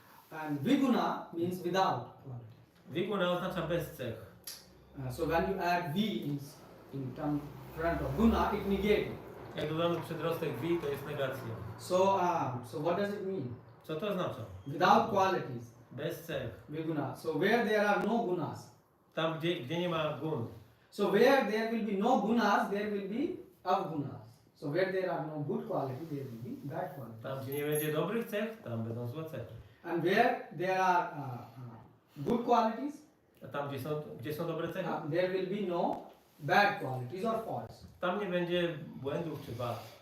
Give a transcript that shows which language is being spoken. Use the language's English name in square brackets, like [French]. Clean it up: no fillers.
[English] And viguna means without quality. [Polish] Viguna oznacza bez cech. [English] So when you add v in front of guna, it negates it. [Polish] Jak dodamy przedrostek vi, to jest negacja. [English] So what does it mean? [Polish] Co to oznacza? [English] Without qualities, [Polish] Bez cech. [English] viguna. So where there are no gunas. [Polish] Tam, gdzie nie ma gun. [English] So where there will be no gunas, there will be avgunas. So where there are no good quality, there will be bad quality. [Polish] Tam, gdzie nie będzie dobrych cech, tam będą złe cechy. [English] And where there are good qualities, [Polish] A tam, gdzie są dobre cechy, [English] there will be no bad qualities or faults. [Polish] tam nie będzie błędów czy wad.